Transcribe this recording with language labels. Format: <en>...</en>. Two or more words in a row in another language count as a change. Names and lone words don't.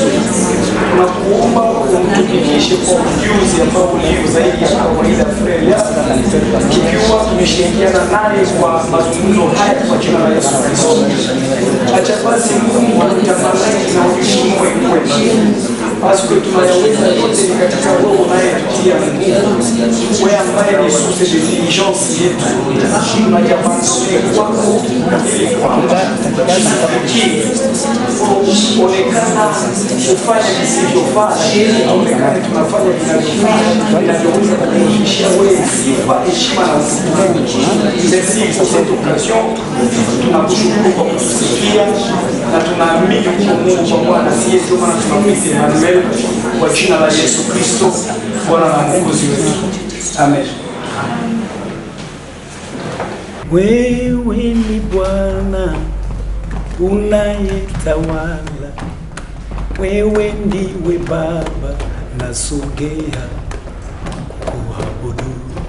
<sw>Tunakuomba umtumikishe kwa ujuzi ambao ulio zaidi ya kawaida Freya, tukiwa tumeshirikiana naye kwa mazungumzo haya kwa jina la Yesu Kristo. Acha basi Mungu atutamani na ufunue kwetu. Basi tunayaweza yote katika roho unayetutia nguvu. Wewe ambaye ni</sw> <fr>source de diligence</fr> <sw>yetu. Tunajapaswa kwako ili kwamba onekana kufanya visivyofaa, aonekane tunafanya vinavyofaa, vinavyoweza kukufikishia wewe sifa, heshima na utukufu.</sw> <fr>Merci pour cette occasion.</fr> <sw>Tunakushukuru kwa kutusikia na tunaamini kwa Mungu kwa Bwana siye ndio maana tunamwita Emmanuel kwa jina la Yesu Kristo Bwana na Mwokozi wetu. Amen. Wewe ni Bwana unayetawala, wewe ndiwe Baba, nasogea kuabudu.</sw>